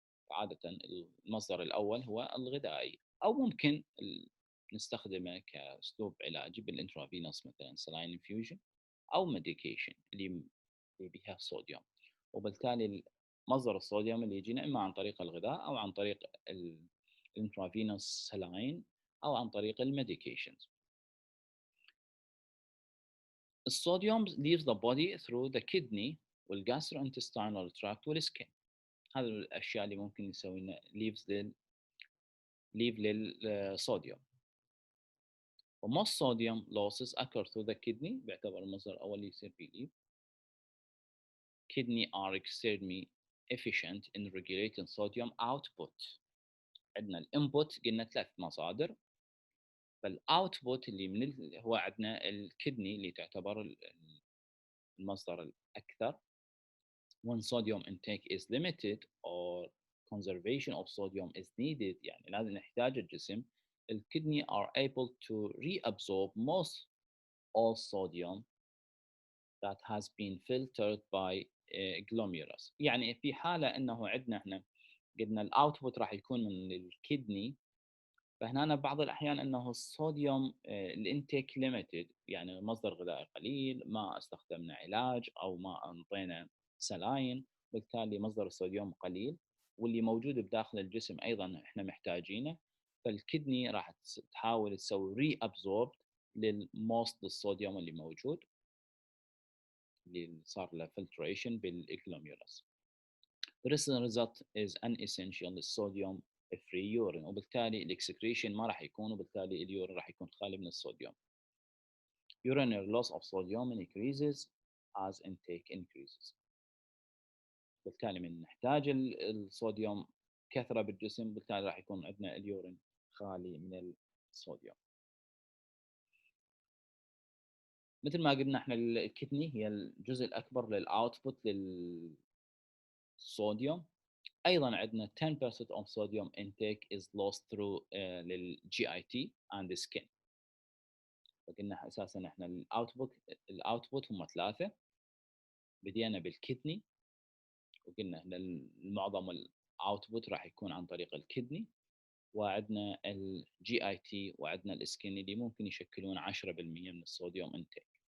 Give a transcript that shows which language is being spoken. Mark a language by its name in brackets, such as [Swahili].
[Arabic] عادة المصدر الأول هو الغذائي، أو ممكن نستخدمه كأسلوب علاجي بالانترافينوس مثلا saline infusion أو ميديكيشن اللي بها صوديوم. وبالتالي مصدر الصوديوم اللي يجينا إما عن طريق الغذاء أو عن طريق الانترافينوس saline أو عن طريق الميديكيشنز. [English] الصوديوم leaves the body through the kidney والgastrointestinal tract والskin. [Arabic] هذه الأشياء اللي ممكن يسوي لنا leave للصوديوم. [English] وموست صوديوم losses occur through the kidney [Arabic] بيعتبر المصدر الأول اللي يصير فيه [English] leave. Kidney are extremely efficient in regulating sodium output. [Arabic] عندنا الانبوت قلنا 3 مصادر، فالاوتبوت اللي هو عندنا الكدني اللي تعتبر المصدر الأكثر. [English] When sodium intake is limited or conservation of sodium is needed، [Arabic] يعني لازم نحتاج الجسم، [English] الكدني are able to reabsorb most all sodium that has been filtered by glomerulus. [Arabic] يعني في حالة انه عندنا احنا قلنا الاوتبوت راح يكون من الكدني، فهنا بعض الاحيان انه الصوديوم الانتيك ليميتد، يعني مصدر غذائي قليل، ما استخدمنا علاج او ما انطينا سلاين، بالتالي مصدر الصوديوم قليل واللي موجود بداخل الجسم ايضا احنا محتاجينه، فالكدني راح تحاول تسوي ري ابزورب للموست الصوديوم اللي موجود اللي صار له filtration بالإكلوميولس. [English] The result is unessential [Arabic] للصوديوم free urine، وبالتالي الاكسكريشن ما راح يكون، وبالتالي اليورين راح يكون خالي من الصوديوم. [English] Urinary loss of sodium increases as intake increases. [Arabic] بالتالي من نحتاج الصوديوم كثرة بالجسم، بالتالي راح يكون عندنا اليورين خالي من الصوديوم. مثل ما قلنا احنا الكدني هي الجزء الأكبر للأوتبوت للصوديوم. ايضا عندنا [English] 10% of sodium intake is lost through للGIT and the skin. [Arabic] فقلنا اساسا احنا الاوتبوت هم 3، بدينا بالكدني وقلنا ان معظم الاوتبوت راح يكون عن طريق الكدني، وعندنا الGIT وعندنا السكين اللي ممكن يشكلون 10% من الصوديوم انتيك.